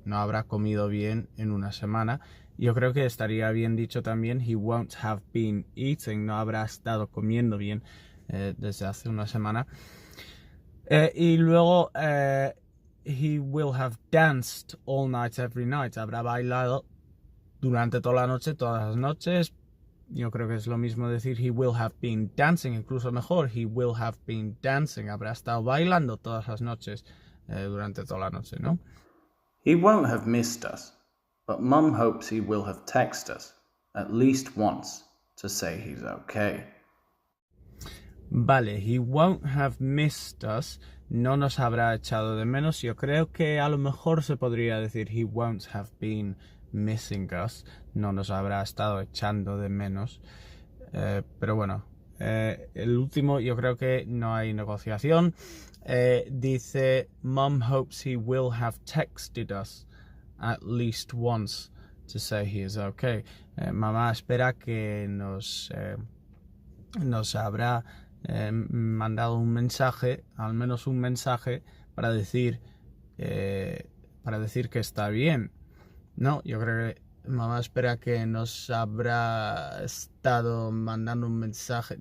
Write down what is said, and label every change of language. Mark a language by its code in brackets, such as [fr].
[es] No habrá comido bien en una semana. Yo creo que estaría bien dicho también [en] he won't have been eating. [es] No habrá estado comiendo bien desde hace una semana. [en] Y luego he will have danced all night every night. [es] Habrá bailado durante toda la noche, todas las noches. Yo creo que es lo mismo decir [en] he will have been dancing, [es] incluso mejor, he will have been dancing. Habrá estado bailando todas las noches durante toda la noche, ¿no? [en] He won't have missed us, but Mum hopes he will have texted us at least once to say he's okay. Vale, he won't have missed us. [es] No nos habrá echado de menos. Yo creo que a lo mejor se podría decir [en] he won't have been missing us. [es] No nos habrá estado echando de menos. Pero bueno, el último yo creo que no hay negociación. [en] Dice, Mum hopes he will have texted us at least once to say he is okay. [es] Mamá espera que nos habrá mandado un mensaje, al menos un mensaje, para decir que está bien. No, yo creo que mamá espera que nos habrá estado mandando un mensaje.